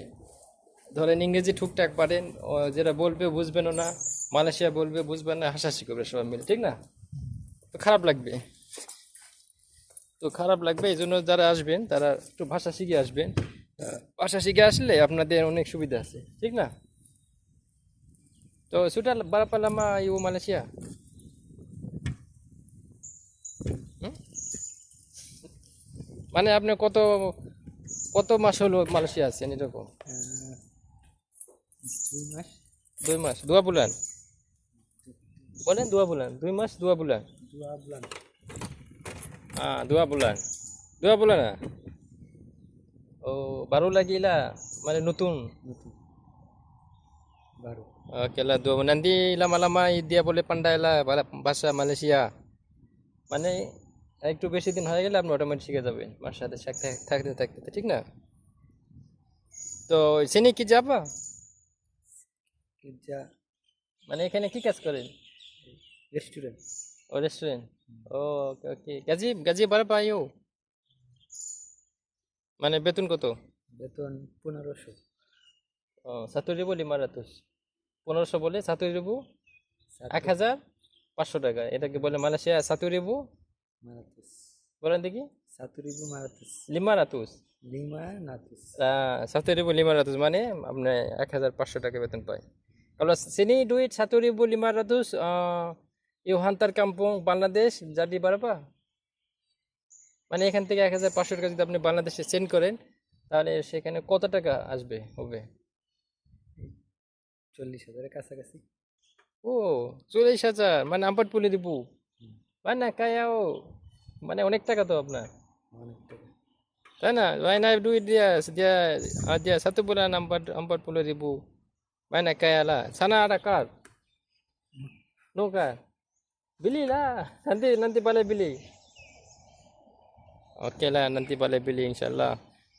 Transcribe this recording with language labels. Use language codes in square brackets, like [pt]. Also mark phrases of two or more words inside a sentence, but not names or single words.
[bn] ধরেন ইংরেজি টুকটাক পারেন, যেটা বলবে বুঝবেনও না, মালয়েশিয়া বলবে বুঝবেন না, হাসাহাসি করবে সবাই মিলে, ঠিক না? তো খারাপ লাগবে। এই জন্য যারা আসবেন তারা একটু ভাষা শিখে আসবেন। ভাষা শিখে আসলে আপনাদের অনেক সুবিধা আছে, ঠিক না? [ms] তো sudah berapa lama you Malaysia? [bn] মানে আপনি কত মাস হলো মালয়েশিয়া আছেন এরকম? 2 মাস। [ms] 2 মাস, 2 bulan? Boleh 2 bulan? 2 মাস 2 bulan? 2 bulan 2 bulan. 2 bulan না? ও baru lagi lah, [bn] মানে নতুন। [ms] baru Oke lah, nanti lama-lama dia boleh pandai lah bahasa Malaysia. [bn] মানে একটু বেশি দিন হয়ে গেলে আপনি অটোমেটিক শিখে যাবেন আমার সাথে থাকতে, ঠিক না? তো sini কি যাবা? [ms] kerja [bn] মানে এখানে কি কাজ করেন? [ms] restoran [bn] ও রেস্টুরেন্ট। ও ওকে। [ms] gaji berapa you? [bn] মানে বেতন কত? বেতন 1500 1,500। 1500 বলে 1,000, 1,500 টাকা, এটাকে বলে মালয়েশিয়া 1,000। 500 বলেন দেখি। 1500 500। 500 1,500 মানে আপনি 1,500 টাকা বেতন পায়। [ms] Kalau sini duit 1,500 you hantar kampung Bangladesh jadi berapa? [bn] মানে এখান থেকে 1,500 টাকা যদি আপনি বাংলাদেশে সেন্ড করেন তাহলে সেখানে কত টাকা হবে? 40,000 কাছাকাছি। ও 40,000 মানে 40 ribu মানে কায়াও, মানে অনেক টাকা তো আপনার, অনেক টাকা। তাই না? [ms] Mana duit dia 1 bulan 40 ribu. Mana kaya lah. Sana ada kar? No kar? Belilah. Nanti boleh beli. Okey lah, nanti boleh beli insyaAllah.